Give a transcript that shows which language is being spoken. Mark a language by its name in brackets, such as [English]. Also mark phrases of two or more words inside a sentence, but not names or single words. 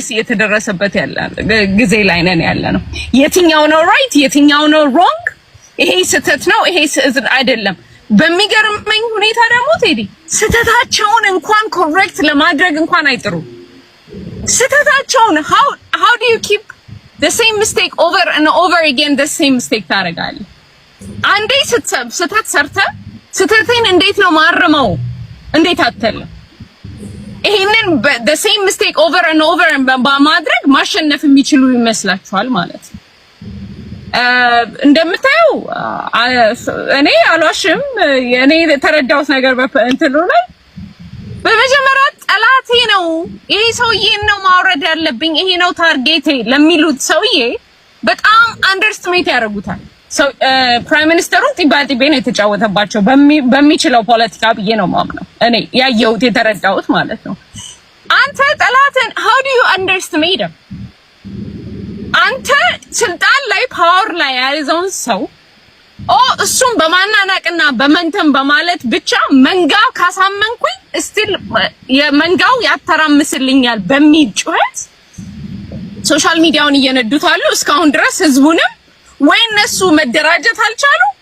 [Amharic] እየተደረሰበት ያለ ጊዜ ላይ ነን ያለ ነው። የትኛው ነው ራይት፣ የትኛው ነው ሮንግ፣ ይሄ ስህተት ነው፣ ይሄ ስህተት አይደለም። በሚገርመኝ ሁኔታ ደግሞ ቴዲ ስህተታቸውን እንኳን ኮሬክት ለማድረግ እንኳን አይጥሩም። ስህተታቸውን [English] how do you keep the same mistake over and over again the same mistake [Amharic] ታደርጋለህ? አንዴ ስህተት ሰርተህ ስህተቴን እንዴት ነው ማረመው እንዴት አትልም? ይሄንን [English] the same mistake over and over [Amharic] በማድረግ ማሸነፍ የሚችሉ ይመስላችኋል ማለት ነው። እንደምታየው እኔ አልዋሽም፣ እኔ የተረዳሁት ነገር በእንትኑ ላይ በመጀመሪያ ጠላቴ ነው ይሄ ሰውዬን ነው ማውረድ ያለብኝ፣ ይሄ ነው ታርጌቴ ለሚሉት ሰውዬ በጣም አንደርስቲሜት ያደርጉታል። ፕራይም ሚኒስተሩን ጢባጢቤ ነው የተጫወተባቸው በሚችለው ፖለቲካ ብዬ ነው የማምነው እኔ ያየሁት የተረዳሁት ማለት ነው። አንተ ጠላትን [English] how do you underestimate him? [Amharic] አንተ ስልጣን ላይ ፓወር ላይ ያለውን ሰው እሱም በማናናቅና በመንተም በማለት ብቻ መንጋው ካሳመንኩኝ ስቲል የመንጋው ያተራምስልኛል በሚል ጩኸት ሶሻል ሚዲያውን እየነዱት አሉ። እስካሁን ድረስ ህዝቡንም ወይ እነሱ መደራጀት አልቻሉ